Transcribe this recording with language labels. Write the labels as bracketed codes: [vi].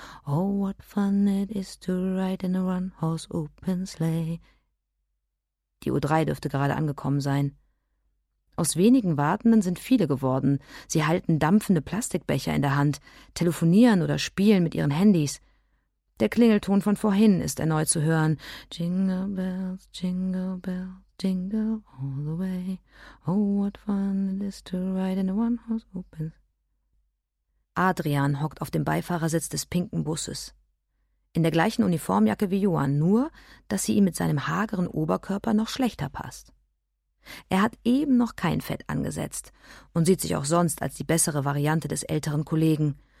[en] Oh, what fun it is to ride in a one-horse open sleigh. [de] Die U3 dürfte gerade angekommen sein. Aus wenigen Wartenden sind viele geworden. Sie halten dampfende Plastikbecher in der Hand, telefonieren oder spielen mit ihren Handys. Der Klingelton von vorhin ist erneut zu hören. [en] Jingle bells, jingle bells. Jingle all the way. Oh, what fun it is to ride in a one-horse open. [de] Adrian hockt auf dem Beifahrersitz des pinken Busses. In der gleichen Uniformjacke wie Johann, nur, dass sie ihm mit seinem hageren Oberkörper noch schlechter passt. Er hat eben noch kein Fett angesetzt und sieht sich auch sonst als die bessere Variante des älteren Kollegen.